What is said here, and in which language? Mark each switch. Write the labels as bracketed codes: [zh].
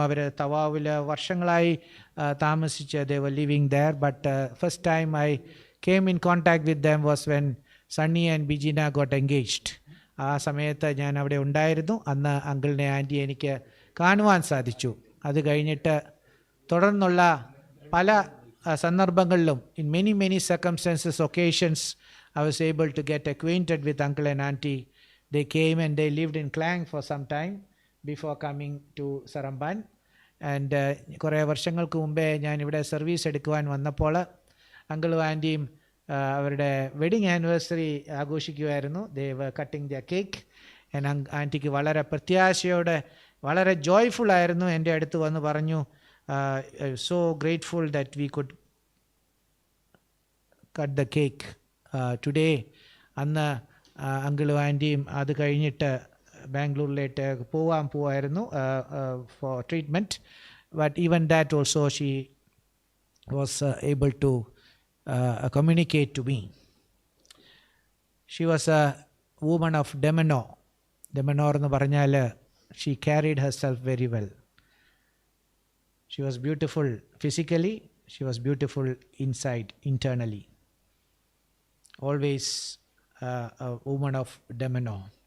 [ml] അവർ തവാവിൽ വർഷങ്ങളായി താമസിച്ച് [en] they were living there, but first time I came in contact with them was when Sunny and Bijina got engaged. [ml] ആ സമയത്ത് ഞാൻ അവിടെ ഉണ്ടായിരുന്നു. അന്ന് അങ്കിളിനെ ആൻറ്റിയെ എനിക്ക് കാണുവാൻ സാധിച്ചു. അത് കഴിഞ്ഞിട്ട് തുടർന്നുള്ള പല സന്ദർഭങ്ങളിലും [en] in many circumstances, occasions, I was able to get acquainted with uncle and auntie. They came and they lived in Klang for some time before coming to Saramban. [ml] And കുറേ വർഷങ്ങൾക്ക് മുമ്പേ ഞാൻ ഇവിടെ സർവീസ് എടുക്കുവാൻ വന്നപ്പോൾ അങ്കിളും ആൻറ്റിയും അവരുടെ wedding anniversary ആഘോഷിക്കുമായിരുന്നു. [en] they were cutting their cake and [ml] ആൻറ്റിക്ക് വളരെ പ്രത്യാശയോടെ, വളരെ ജോയ്ഫുൾ ആയിരുന്നു. എൻ്റെ അടുത്ത് വന്ന് പറഞ്ഞു, [en] so grateful that we could cut the cake today. [ml] അന്ന് അങ്കിളും ആൻറ്റിയും അത് കഴിഞ്ഞിട്ട് ബാംഗ്ലൂരിലേക്ക് പോവായിരുന്നു [en] For treatment. But even that also she was able to communicate to me. She was a woman of demeanor. Demeanor [ml] എന്ന് പറഞ്ഞാൽ [en] she carried herself very well. She was beautiful physically, she was beautiful inside, internally. Always a woman of demeanor.